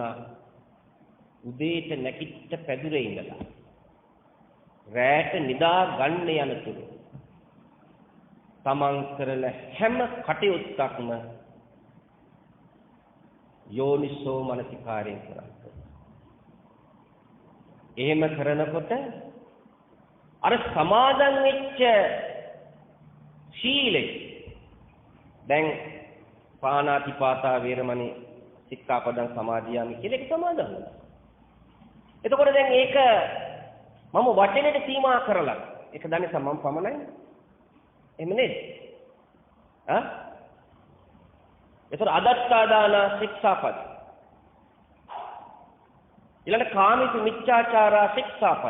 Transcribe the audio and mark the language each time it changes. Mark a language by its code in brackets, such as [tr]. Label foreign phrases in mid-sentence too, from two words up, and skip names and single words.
[si] උදේට නැගිට පැදුරේ ඉඳලා රැට නිදා ගන්න යනතුරු තමන් කරන හැම කටයුත්තක්ම යෝනිසෝ මනසිකාරයෙන් කරන්න. එහෙම කරනකොට අර සමාදන් වෙච්ච සීලය දැන් [pi] පාණාතිපාතා වේරමණී සික්ඛාපදං සමාදියාමි [si] කියලා ඒක සමාදන් වෙනවා. එතකොට දැන් ඒක මම වචනෙට සීමා කරලා ඒක දන්නේ සමම් පමණයි. එහෙම නේද? ඒතර අදත්තාදාන ශික්ෂාපද. ඊළඟ කාමිත මිච්ඡාචාරා ශික්ෂාපද.